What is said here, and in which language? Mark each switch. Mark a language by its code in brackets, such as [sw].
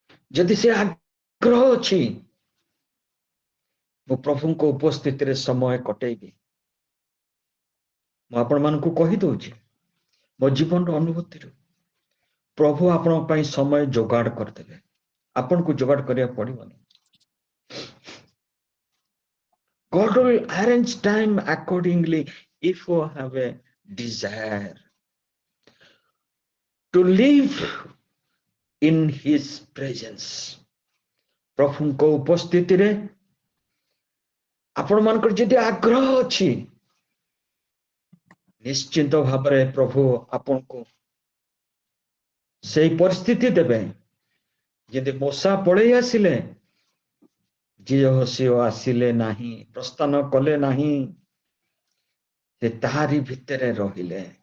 [or] ଯଦି ସେ ଆଗ୍ରହ ଅଛି, ମୁଁ ପ୍ରଭୁଙ୍କ ଉପସ୍ଥିତିରେ ସମୟ କଟେଇବି। ମୁଁ ଆପଣମାନଙ୍କୁ କହିଦଉଛି ମୋ ଜୀବନର ଅନୁଭୂତିରୁ, ପ୍ରଭୁ ଆପଣଙ୍କ ପାଇଁ ସମୟ ଯୋଗାଡ଼ କରିଦେବେ, ଆପଣଙ୍କୁ ଯୋଗାଡ଼ କରିବାକୁ ପଡିବନି। [en] God will arrange time accordingly if you have a desire to live in his presence। [or] ପ୍ରଭୁଙ୍କ ଉପସ୍ଥିତିରେ ଆପଣ ମାନଙ୍କର ଯଦି ଆଗ୍ରହ ଅଛି, ନିଶ୍ଚିନ୍ତ ଭାବରେ ପ୍ରଭୁ ଆପଣଙ୍କୁ ସେଇ ପରିସ୍ଥିତି ଦେବେ। ଯଦି ମୂଷା ପଳେଇ ଆସିଲେ, ଜିହୋସିଓ ଆସିଲେ ନାହିଁ, ପ୍ରସ୍ଥାନ କଲେ ନାହିଁ, ସେ ତାହାରି ଭିତରେ ରହିଲେ।